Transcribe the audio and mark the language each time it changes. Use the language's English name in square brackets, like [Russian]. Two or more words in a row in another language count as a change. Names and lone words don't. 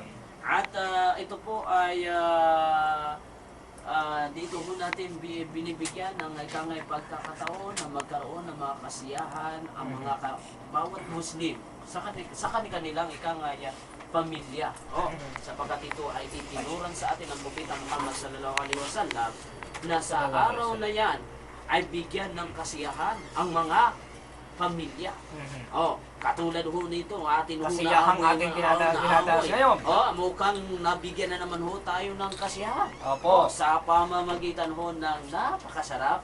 [Filipino] At ito po ay dito ho natin binibigyan ng ikangay pagkakataon na magkaroon ng mga kasiyahan ang mga bawat Muslim sa kanilang ikangay pamilya. Oh, sapagkat ito ay itinuran sa atin ng Propeta Muhammad [Arabic] صلى الله عليه وسلم [Filipino] na sa araw na yan ay bigyan ng kasiyahan ang mga pamilya. Oh, katulad ho nito, atin ho Kasiyahang ating dinadanas ngayon. Oh, mukhang nabigyan na naman ho tayo ng kasiyahan. Opo. Sa pamamagitan ho ng napakasarap